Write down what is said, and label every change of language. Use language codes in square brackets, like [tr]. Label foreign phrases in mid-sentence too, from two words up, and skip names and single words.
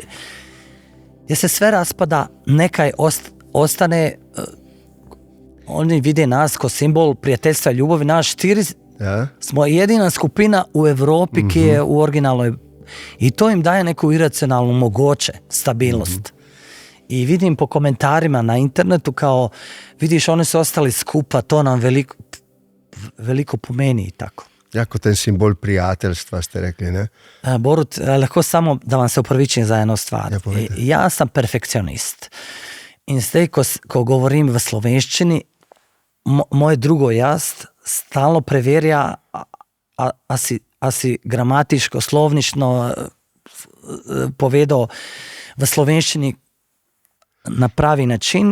[bs] Jer se sve raspada, [sl] nekaj ostane, [bs] oni vide nas ko simbol prijateljstva i ljubavi, naš štiri smo jedina skupina u Evropi ki je u originalnoj, i to im daje neku iracionalnu mogoće, stabilnost. I vidim po komentarima na internetu kao, vidiš, oni su ostali skupa, [sl] to nam veliko pomeni [bs] i tako. [sl] Jako ten simbol prijateljstva ste rekli, ne? Borut, lahko samo da vam se upravičim za eno stvar. [bs] Ja sam perfekcionist. [sl] In zdaj, ko govorim v slovenščini, moje drugo jaz stalno preverja, a si gramatiško, slovnično povedal v slovenščini na pravi način.